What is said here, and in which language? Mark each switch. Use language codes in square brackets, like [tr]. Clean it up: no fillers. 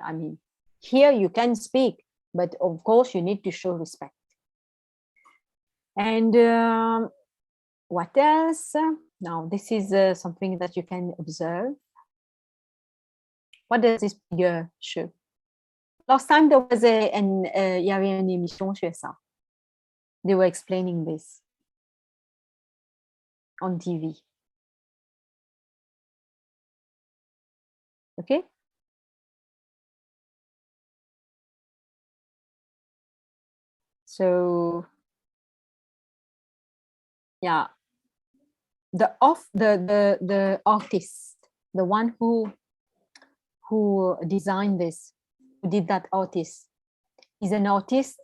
[en] I mean, here you can speak, but of course you need to show respect. And what else? Now, this is something that you can observe. What does this figure show? Last time there was [fr] il y avait une émission sur ça. [en] They were explaining this on TV. Okay? So, yeah, the artist, the one who designed this, who did that artist, is an artist.